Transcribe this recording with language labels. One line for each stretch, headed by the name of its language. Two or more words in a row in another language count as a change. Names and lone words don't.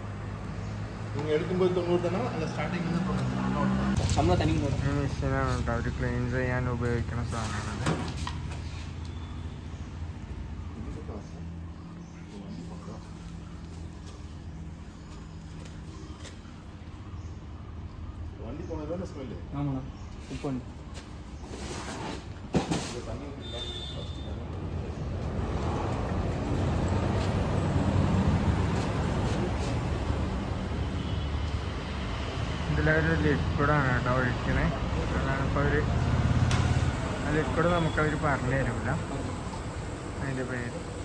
Tamil: நீங்கள் எடுக்கும்போது 90 தானே அந்த ஸ்டார்டிங் சம்பளம் தனி
Malayalam: മെഷീനാണ് കേട്ടോ. അവർ ക്ലീൻ ചെയ്യാൻ ഉപയോഗിക്കുന്ന സാധനമാണ്.
Tamil: வண்டி போனது தானே ஸ்மெல்லு. ஆமாண்ணா இப்போ தண்ணி
Malayalam: ഇതിലൊരു ലിക്വിഡാണ് കേട്ടോ ഒഴിക്കണേ. അതാണിപ്പോൾ അവർ ആ ലിക്വിഡ് നമുക്കവർ പറഞ്ഞു തരില്ല അതിൻ്റെ പേര്.